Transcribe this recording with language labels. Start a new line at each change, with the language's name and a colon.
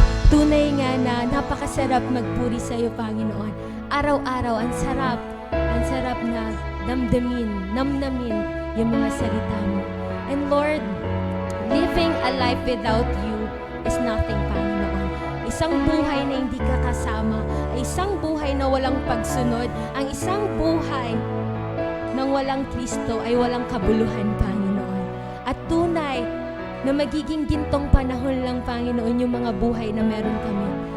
Filipino: Tunay nga na napakasarap magpuri sa iyo, Panginoon. Araw-araw, ang sarap na namnamin yung mga salita mo.
English: And Lord, living a life without you is nothing, Panginoon.
Filipino: Isang buhay na hindi ka kasama, ay isang buhay na walang pagsunod, ang isang buhay nang walang Kristo ay walang kabuluhan, Panginoon. At tunay na magiging gintong panahon lang, Panginoon, yung mga buhay na meron kami.